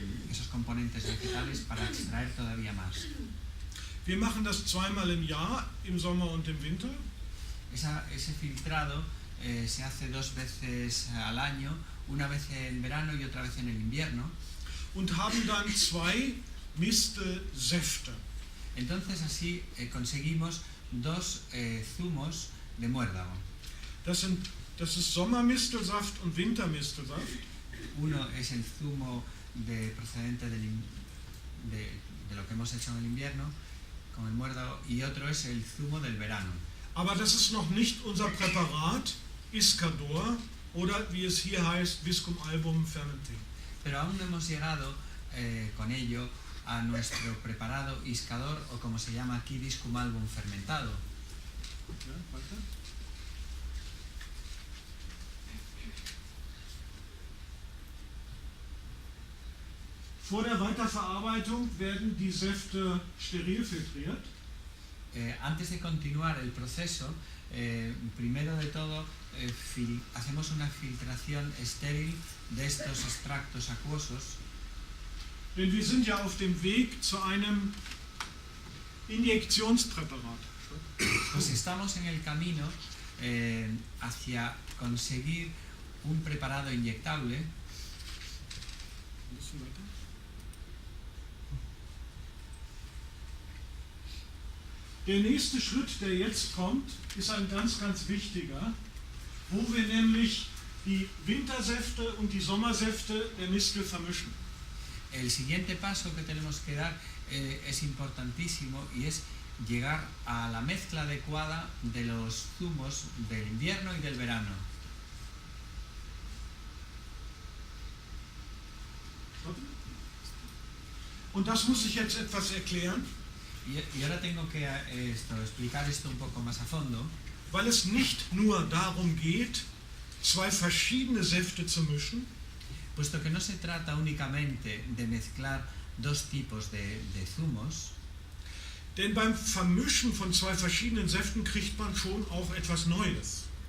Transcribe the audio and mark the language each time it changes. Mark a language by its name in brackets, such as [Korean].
[Spanish] Esos componentes vegetales para extraer todavía más. [German] Wir machen das 2-mal im Jahr, im Sommer und im Winter. [Spanish] Ese filtrado se hace 2 veces al año, una vez en verano y otra vez en el invierno. [German] Und haben dann 2 Mistelsäfte. [Spanish] Entonces así conseguimos 2 zumos de muérdago. [German] Das ist Sommermistelsaft und Wintermistelsaft. [Spanish] Uno es el zumo procedente de lo que hemos hecho en el invierno con el muérdago, y otro es el zumo del verano. [German] Aber das ist noch nicht unser Präparat Iscador oder wie es hier heißt Viscum album fermenté. [Spanish] Pero aún no hemos llegado con ello a nuestro preparado iscador, o como se llama aquí, discum album fermentado. [German] Ja, weiter. Vor der Weiterverarbeitung werden die Säfte steril filtriert. [Spanish] Antes de continuar el proceso, primero de todo hacemos una filtración estéril de estos extractos acuosos, [German] Denn wir sind ja auf dem Weg zu einem Injektionspräparat. [Spanish] pues estamos en el camino hacia conseguir un preparado inyectable. [German] Ein bisschen weiter. Der nächste Schritt, der jetzt kommt, ist ein ganz, ganz wichtiger, wo wir nämlich die Wintersäfte und die Sommersäfte der Mistel vermischen. [Spanish] El siguiente paso que tenemos que dar es importantísimo, y es llegar a la mezcla adecuada de los zumos del invierno y del verano. [German] Und das muss ich jetzt etwas erklären, [Spanish] Y ahora tengo que explicar esto un poco más a fondo, [German] weil es nicht nur darum geht, zwei verschiedene Säfte zu mischen, [Spanish] puesto que no se trata únicamente de mezclar dos tipos de zumos, [German] denn beim Vermischen von zwei verschiedenen Säften kriegt man schon auch etwas Neues.